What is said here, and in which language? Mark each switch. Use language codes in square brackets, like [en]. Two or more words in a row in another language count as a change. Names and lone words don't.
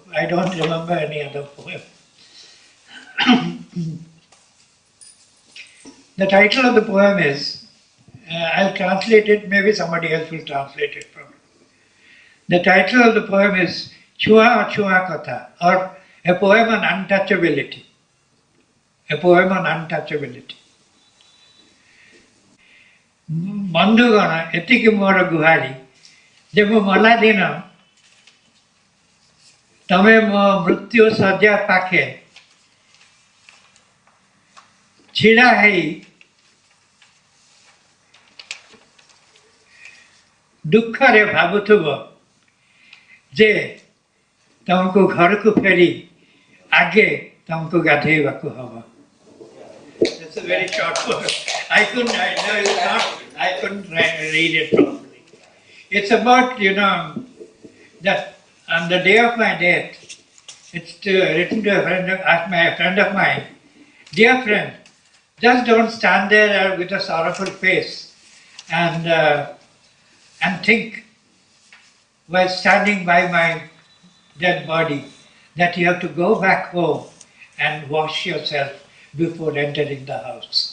[en] I don't remember any other poem. The title of the poem is, I'll translate it, maybe somebody else will translate it from it. The title of the poem is Chua Chua Katha, or a poem on untouchability. A poem on untouchability. [or] ବନ୍ଧୁଗଣ ଏତିକି ମୋର ଗୁହାରି ଯେ ମୁଁ ମଲା ଦିନ ତମେ ମୋ ମୃତ୍ୟୁ ଶଯ୍ୟା ପାଖେ ଛିଡ଼ା ହେଇ ଦୁଃଖରେ ଭାବୁଥିବ ଯେ ତମକୁ ଘରକୁ ଫେରି ଆଗେ ତମକୁ ଗାଧେଇବାକୁ ହବ. [en] It's a very short poem. I couldn't read it properly. It's about, that on the day of my death, it's written to a friend of mine, dear friend, just don't stand there with a sorrowful face and think while standing by my dead body that you have to go back home and wash yourself before entering the house.